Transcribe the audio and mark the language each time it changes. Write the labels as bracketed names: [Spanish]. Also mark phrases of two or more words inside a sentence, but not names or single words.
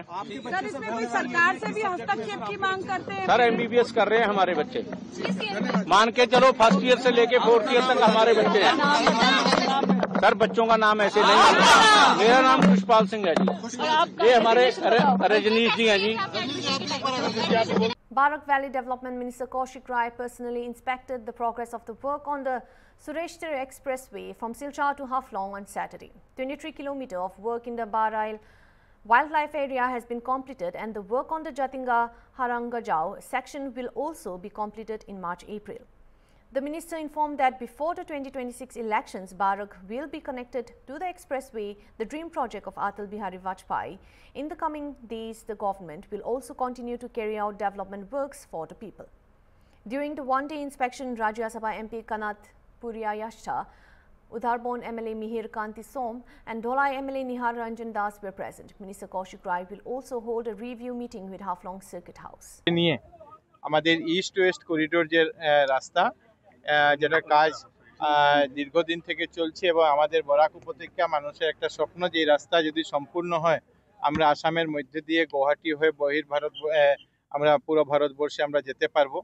[Hindi] सर इसमें कोई सरकार से भी हस्तक्षेप की मांग करते हैं? सर एमबीबीएस कर रहे हैं हमारे बच्चे, मान के चलो 1st ईयर से लेके 4th ईयर तक हमारे बच्चे हैं। सर बच्चों का नाम ऐसे नहीं, मेरा नाम खुशपाल सिंह है जी, ये हमारे रजनीश जी हैं जी। [English] Barak Valley Development Minister Kaushik Rai personally inspected the progress of the work on the Sureshtar Expressway from Silchar to Haflong on Saturday. 23 km of work in the Barail Wildlife Area has been completed, and the work on the Jatinga Harangajau section will also be completed in March-April. The minister informed that before the 2026 elections, Barak will be connected to the expressway, the dream project of Atal Bihari Vajpayee. In the coming days, the government will also continue to carry out development works for the people. During the one-day inspection, Rajya Sabha MP Kanat Puriyayascha, Udharbon MLA Mihir Kanti Som and Dholai MLA Nihar Ranjan Das were present. Minister Kaushik Rai will also hold a review meeting with Haflong Circuit House. [Bangla] নিয়ে আমাদের ইস্ট ওয়েস্ট করিডোর যে রাস্তা যেটা কাজ দীর্ঘদিন থেকে চলছে এবং আমাদের বরাক উপত্যকা মানুষের একটা স্বপ্ন যে রাস্তা যদি সম্পূর্ণ হয় আমরা আসামের মধ্যে দিয়ে গুয়াহাটি হয়ে বহির্ভারত আমরা পুরো ভারতবর্ষে আমরা যেতে পারবো।